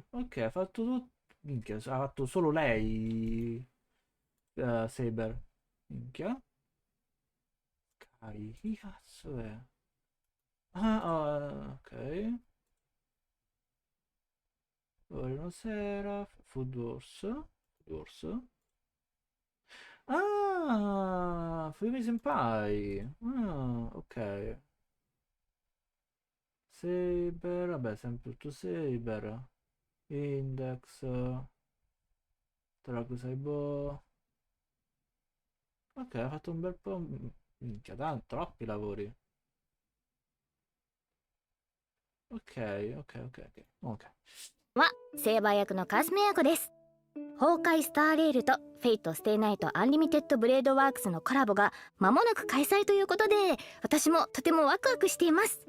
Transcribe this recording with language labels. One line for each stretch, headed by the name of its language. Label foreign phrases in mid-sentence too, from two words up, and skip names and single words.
Italian: Ok, ha fatto tutto. Minchia, ha fatto solo lei. Saber. Minchia. Chi cazzo è? Ok. Orino Seraph. Food Wars. Wars. Ah, Fumi Senpai. Ah, ok. Saber, vabbè, sempre tutto Saber. Index. Trakusaibo. Ok, ha fatto un bel po'. Minchia, troppi lavori. Ok, ok, ok, ok. Ok.
Japanese: はセーバー役のカスメ役です。崩壊スターレールとフェイトステイナイトアンリミテッドブレードワークスのコラボが間もなく開催ということで、私もとてもワクワクしています。